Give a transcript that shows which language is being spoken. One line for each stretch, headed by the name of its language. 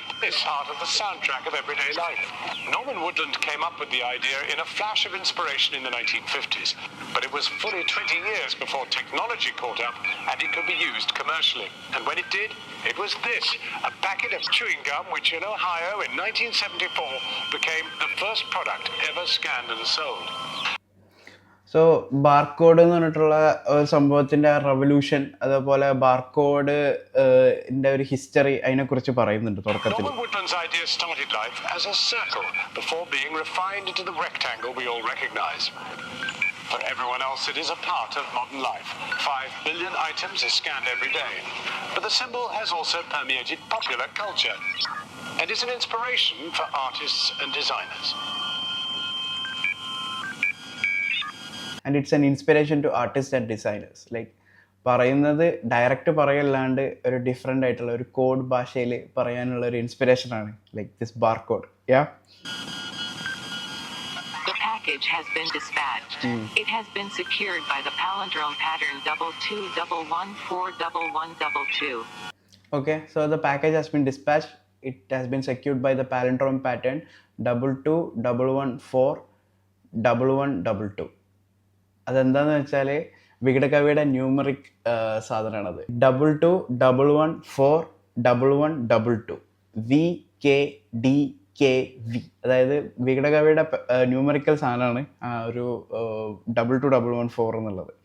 English: Is part of the soundtrack of everyday life. Norman Woodland came up with the idea in a flash of inspiration in the 1950s, but it was fully 20 years before technology caught up and it could be used commercially. And when it did, it was this, a packet of chewing gum which in Ohio in 1974 became the first product ever scanned and sold.
Malayalam: So barcode എന്ന് പറഞ്ഞിട്ടുള്ള ഒരു സംഭവത്തിൻ്റെ revolution, അതേപോലെ barcode ഒരു history, അതിനെക്കുറിച്ച് പറയുന്നുണ്ട് തുടക്കത്തിൽ.
English: Norman Woodland's idea started life as a circle before being refined into the rectangle we all recognize. For everyone else, it is a part of modern life. 5 billion items is scanned every day. But the symbol has also permeated popular culture and is an inspiration for artists and designers. And it's an inspiration to artist and designers.
Malayalam: Like പറയുന്നത് direct പറയല്ലാണ്ട് ഒരു different ആയിട്ടുള്ള ഒരു code ഭാഷയിൽ പറയാനുള്ള ഒരു ഇൻസ്പിറേഷനാണ് like this barcode.
English: The package has been dispatched. It has been secured by the palindrome pattern 2211411122. Okay, so the package has been dispatched. It has been secured by the palindrome pattern 2211411122.
Malayalam: അതെന്താന്ന് വെച്ചാൽ വികടകവിയുടെ numeric സാധനമാണത്. 2211411122 VKDKV. അതായത് വികടകവിയുടെ numerical സാധനമാണ് ഒരു 221114 എന്നുള്ളത്.